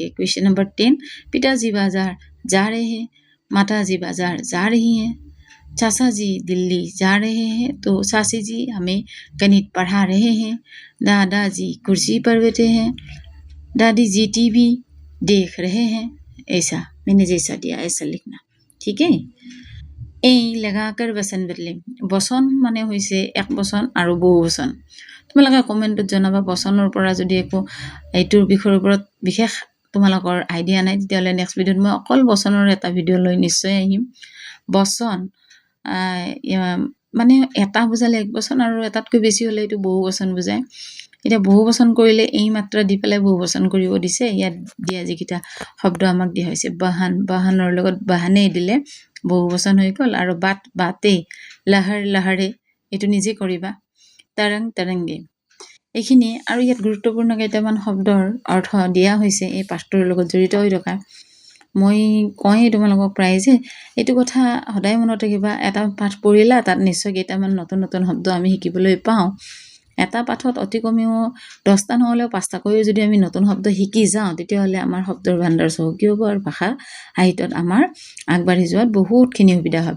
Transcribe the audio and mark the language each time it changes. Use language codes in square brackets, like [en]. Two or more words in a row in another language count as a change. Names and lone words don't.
[en] question number [hi] 10, पिताजी बाजार जा रहे हैं, माताजी बाजार जा रही हैं, चाचा जी दिल्ली जा रहे हैं, तो चाची जी हमें गणित पढ़ा रहे हैं, दादाजी कुर्सी पर बैठे हैं, दादी जी टीवी देख रहे हैं। ऐसा मैंने जैसा दिया ऐसा लिखना, ठीक है। [as] এই [hi] लगाकर बचन बदले। [as] बचन মানে হৈছে এক বচন আৰু বহু বচন। তোমালোকে কমেণ্টত জনাবা, বচনৰ পৰা যদি একো এইটোৰ বিষয়ৰ ওপৰত বিশেষ তোমালোকৰ আইডিয়া নাই, তেতিয়াহ'লে নেক্সট ভিডিঅ'ত মই অকল বচনৰ এটা ভিডিঅ' লৈ নিশ্চয় আহিম। বচন মানে এটা বুজালে এক বচন, আৰু এটাতকৈ বেছি হ'লে এইটো বহু বচন বুজায়। এতিয়া বহু বচন কৰিলে এই মাত্ৰা দি পেলাই বহু বচন কৰিব দিছে। ইয়াত দিয়া যিকেইটা শব্দ আমাক দিয়া হৈছে, বাহন, বাহনৰ লগত বাহানে দিলে বহু বচন হৈ গ'ল। আৰু বাট, বাতে, লাহৰ, লাহৰে, এইটো নিজে কৰিবা। [hi] तरंग, तरंगे, [as] এইখিনি। আৰু ইয়াত গুৰুত্বপূৰ্ণ কেইটামান শব্দৰ অৰ্থ দিয়া হৈছে এই পাঠটোৰ লগত জড়িত হৈ থকা। মই কয়েই তোমালোকক প্ৰায় যে এইটো কথা সদায় মনত ৰাখিবা। এটা পাঠ পঢ়িলা, তাত নিশ্চয় কেইটামান নতুন নতুন শব্দ আমি শিকিবলৈ পাওঁ। এটা পাঠত অতি কমেও 10টা নহ'লেও 5টাকৈও যদি আমি নতুন শব্দ শিকি যাওঁ, তেতিয়াহ'লে আমাৰ শব্দৰ ভাণ্ডাৰ চহকী হ'ব আৰু ভাষা সাহিত্যত আমাৰ আগবাঢ়ি যোৱাত বহুতখিনি সুবিধা হয়।